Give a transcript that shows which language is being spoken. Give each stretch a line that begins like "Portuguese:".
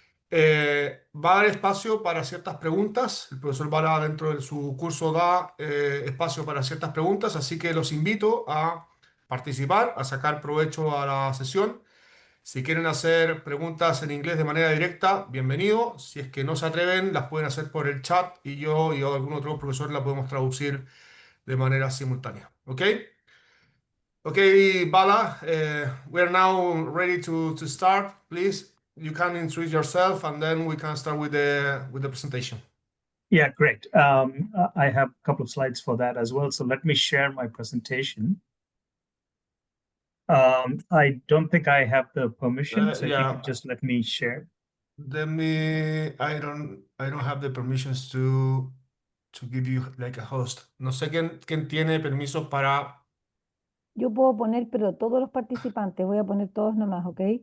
Spanish: Va a dar espacio para ciertas preguntas. El profesor Vara dentro de su curso da espacio para ciertas preguntas, así que los invito a participar, a sacar provecho a la sesión. Si quieren hacer preguntas en inglés de manera directa, bienvenido. Si es que no se atreven, las pueden hacer por el chat y yo y algún otro profesor la podemos traducir de manera simultánea. ¿Ok?
English: Okay, Bala, we are now ready to start. Please, you can introduce yourself and then we can start with the presentation. Yeah, great. I have a couple of slides for that as well. So let me share my presentation. I don't think I have the permission, so if you could just let me share. I don't have the permissions to give you like a host.
Spanish: No sé quién tiene permiso para. Yo puedo poner, pero todos los participantes, voy a poner todos nomás, ¿ok?